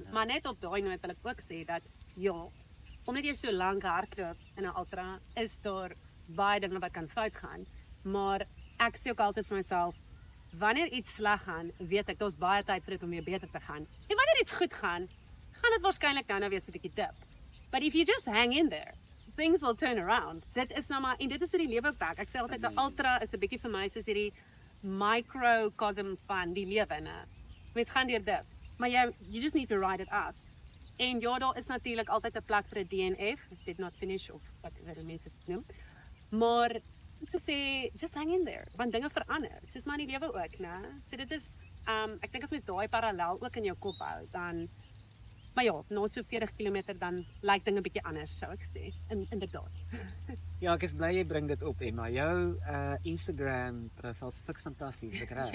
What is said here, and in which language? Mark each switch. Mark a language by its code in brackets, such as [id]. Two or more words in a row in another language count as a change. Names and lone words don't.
[af] Maar net op daai noot wil ek ook sê dat ja, omdat jy so lank hardloop in 'n ultra, is daar baie dinge wat kan fout gaan. Maar ek sê ook altyd vir myself, wanneer iets sleg gaan, weet ek daar's baie tyd vir dit om weer beter te gaan. En wanneer iets goed gaan, gaan dit waarskynlik nou weer so 'n bietjie dip. [en] But if you just hang in there, things will turn around. [af] Dit is nou maar en dit is hoe die lewe werk. Ek sê altyd 'n ultra is 'n bietjie vir my soos hierdie microcosm van die lewe, né? Mens gaan deur dips, maar [en] you just need to ride it out. [af] En ja, daar is natuurlik altyd 'n plek vir 'n DNF, [en] did not finish [af] of whatever mense dit noem. Maar so sê, [en] just hang in there, [af] want dinge verander. Soos maar in die lewe ook, né? So dit is ek dink as mens daai parallel ook in jou kop hou, dan maar ja, na so 40 km dan lyk dinge bietjie anders, sou ek sê. Inderdaad. Ja, ek is bly jy bring dit op, Emma. Jou Instagram profiel is fantasties, ek reg.